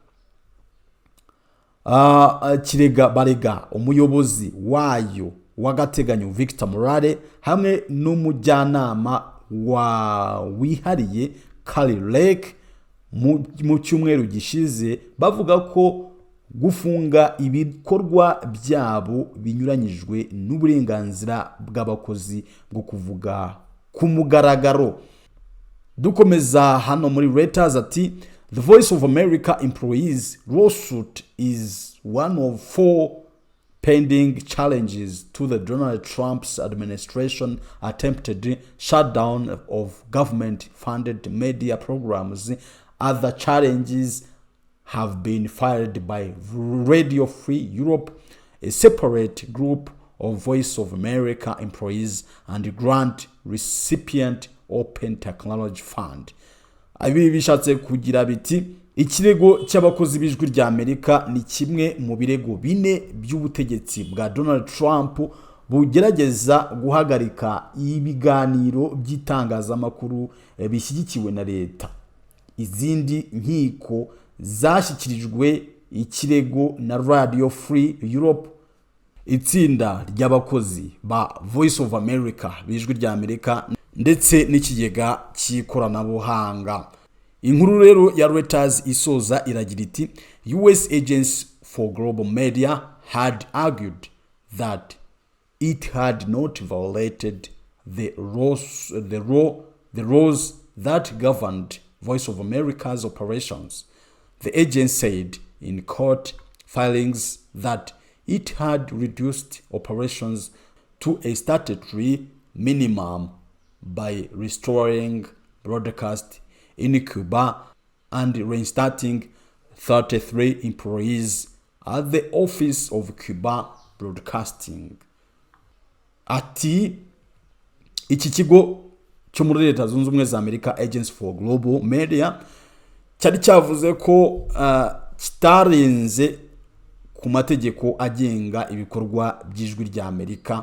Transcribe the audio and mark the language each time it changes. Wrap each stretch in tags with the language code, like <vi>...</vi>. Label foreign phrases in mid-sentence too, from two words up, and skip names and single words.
<rw>barega umuyobozi wayo w'agateganyo Victor Morale hamwe n'umujyanama wihariye Kuri mu cyumweru gishize, bavuga ko gufunga ibikorwa byabo binyuranyijwe n'uburenganzira bw'abakozi bwo kuvuga ku mugaragaro. Dukomeza hano muri Reuters ati</rw> <en>The Voice of America employees lawsuit is one of 4 pending challenges to the Donald Trump's administration attempted shutdown of government-funded media programs. Other challenges have been filed by Radio Free Europe, a separate group of Voice of America employees and grant recipient Open Technology Fund.</en> <rw>Ibi bishatse kugira biti ikirego cy'abakozi b'ijwi ry'Amerika ni kimwe mu birego 4 by'ubutegetsi bwa Donald Trump bugerageza guhagarika ibiganiro by'itangazamakuru bishyigikiwe na leta. Izindi nkiko zashyikirijwe ikirego na Radio Free Europe, itsinda ry'abakozi ba Voice of America b'ijwi ry'Amerika ndetse n'ikigega cy'ikoranabuhanga. Inkuru rero ya Reuters isoza iragira iti</rw> <en>US Agents for Global Media had argued that it had not violated the laws that governed Voice of America's operations. The agency said in court filings that it had reduced operations to a statutory minimum by restoring broadcast in Cuba and restarting 33 employees at the Office of Cuba Broadcasting.</en> <rw>Ati iki kigo cyo muri Leta Zunze Ubumwe za Amerika Agents for Global Media cyari cyavuze ko kitarenze ku mategeko agenga ibikorwa by'ijwi ry'Amerika.</rw>